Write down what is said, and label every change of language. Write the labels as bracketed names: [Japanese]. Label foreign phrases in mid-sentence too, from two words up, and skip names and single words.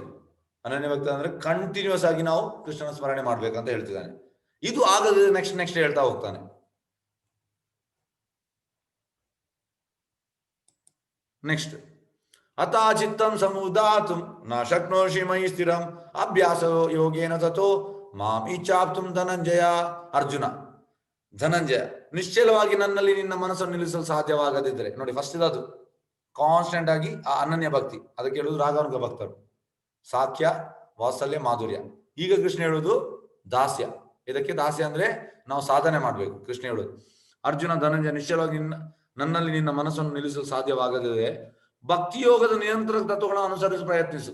[Kannada] ಅನನ್ಯ ಭಕ್ತಿ ಅಂದ್ರೆ ಕಂಟಿನ್ಯೂಸ್ ಆಗಿ ನಾವು ಕೃಷ್ಣನ ಸ್ಮರಣೆ ಮಾಡ್ಬೇಕಂತ ಹೇಳ್ತಿದ್ದಾನೆ. ಇದು ಆಗದ ನೆಕ್ಸ್ಟ್ ಹೇಳ್ತಾ ಹೋಗ್ತಾನೆ. ನೆಕ್ಸ್ಟ್, [Sanskrit] ಅತಾ ಚಿತ್ತಂ ಸಮುದಾತುಂ ನ ಶಕ್ನೋಷಿ ಮಯಿ ಸ್ಥಿರಂ ಅಭ್ಯಾಸ ಯೋಗೇನ ತಥೋ ಮಾಂ ಇಚ್ಛಾಪ್ತುಂ ಧನಂಜಯ. [Kannada] ಅರ್ಜುನ, ಧನಂಜಯ, ನಿಶ್ಚಲವಾಗಿ ನನ್ನಲ್ಲಿ ನಿನ್ನ ಮನಸ್ಸನ್ನು ನಿಲ್ಲಿಸಲು ಸಾಧ್ಯವಾಗದಿದ್ರೆ, ನೋಡಿ ಫಸ್ಟ್ ಅದು ಕಾನ್ಸ್ಟೆಂಟ್ ಆಗಿ ಆ ಅನನ್ಯ ಭಕ್ತಿ. ಅದಕ್ಕೆ ಹೇಳುವುದು ರಾಗಾನುಗ ಭಕ್ತರು. ಸಾಖ್ಯ, ವಾತ್ಸಲ್ಯ, ಮಾಧುರ್ಯ. ಈಗ ಕೃಷ್ಣ ಹೇಳುವುದು ದಾಸ್ಯ. ಇದಕ್ಕೆ ದಾಸ್ಯ ಅಂದ್ರೆ ನಾವು ಸಾಧನೆ ಮಾಡ್ಬೇಕು. ಕೃಷ್ಣ ಹೇಳುದು, ಅರ್ಜುನ, ಧನಂಜಯ, ನಿಶ್ಚಲವಾಗಿ ನನ್ನಲ್ಲಿ ನಿನ್ನ ಮನಸ್ಸನ್ನು ನಿಲ್ಲಿಸಲು ಸಾಧ್ಯವಾಗದಿದೆ ಭಕ್ತಿಯೋಗದ ನಿಯಂತ್ರಕ ತತ್ವಗಳನ್ನು ಅನುಸರಿಸಿ ಪ್ರಯತ್ನಿಸು.